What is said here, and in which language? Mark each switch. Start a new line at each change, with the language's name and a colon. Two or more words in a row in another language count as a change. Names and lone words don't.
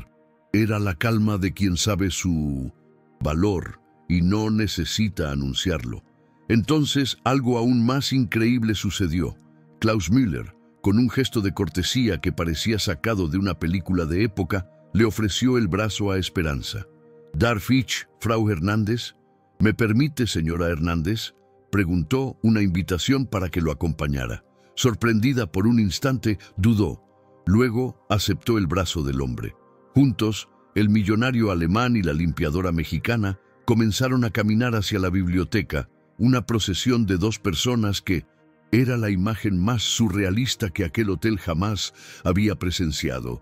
Spanish: Era la calma de quien sabe su valor y no necesita anunciarlo. Entonces, algo aún más increíble sucedió. Klaus Müller, con un gesto de cortesía que parecía sacado de una película de época, le ofreció el brazo a Esperanza.
German: «¿Darf ich, Frau Hernández?»
Spanish: «¿Me permite, señora Hernández?», preguntó, una invitación para que lo acompañara. Sorprendida por un instante, dudó. Luego aceptó el brazo del hombre. Juntos, el millonario alemán y la limpiadora mexicana Comenzaron a caminar hacia la biblioteca, una procesión de dos personas que era la imagen más surrealista que aquel hotel jamás había presenciado.